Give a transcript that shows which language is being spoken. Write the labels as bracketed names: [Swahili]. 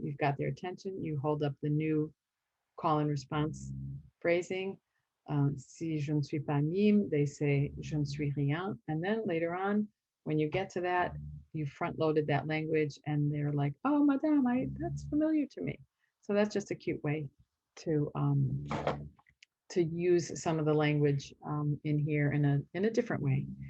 [English] You've got their attention. You hold up the new call and response phrasing. [French] Si je ne suis pas mime, [English] they say [French] je ne suis rien. [English] And then later on, when you get to that, you front loaded that language, and they're like, "Oh, madame, that's familiar to me." So that's just a cute way to use some of the language in here in a different way.